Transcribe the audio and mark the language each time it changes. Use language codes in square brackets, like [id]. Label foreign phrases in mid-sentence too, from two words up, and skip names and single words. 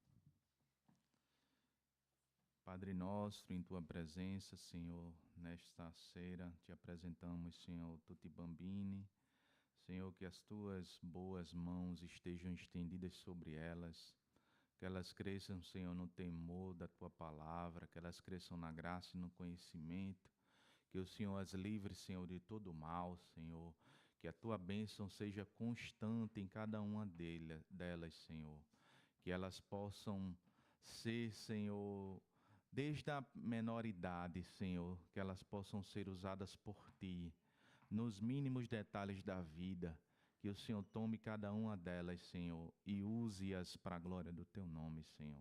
[pt] Padre nostro, em Tua presença, Senhor, nesta sera, te apresentamos, Senhor, [it] tutti bambini. [pt] Senhor, que as Tuas boas mãos estejam estendidas sobre elas, que elas cresçam, Senhor, no temor da Tua palavra, que elas cresçam na graça e no conhecimento, que o Senhor as livre, Senhor, de todo mal, Senhor, que a Tua bênção seja constante em cada uma delas, Senhor, que elas possam ser, Senhor, desde a menor idade, Senhor, que elas possam ser usadas por Ti, nos mínimos detalhes da vida, que o Senhor tome cada uma delas, Senhor, e use-as para a glória do Teu nome, Senhor.